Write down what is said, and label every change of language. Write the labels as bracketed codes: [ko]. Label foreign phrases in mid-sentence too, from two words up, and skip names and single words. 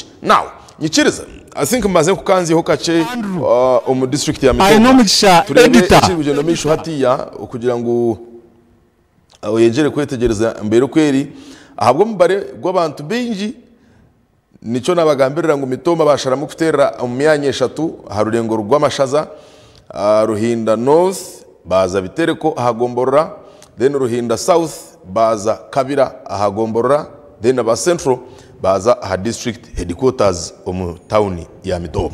[nyn] Now nyikiriza [en] I think [nyn] maze kukanzi ho kace mu district ya Mitoma. Aino mugisha editor Turebe misho hatiya kugira ngo yengere kwetegereza mbere kweri ahabwo mubare gw'abantu benji nico nabagambirira ngo Mitoma basharamu kutera mu myanya 3 harurengo rw'amashaza Ruhinda North baza bitereko ahagomborora then Ruhinda South baza Kabira ahagomborora then aba Central baza aha [en] district headquarters [nyn] mu town ya Mitoma.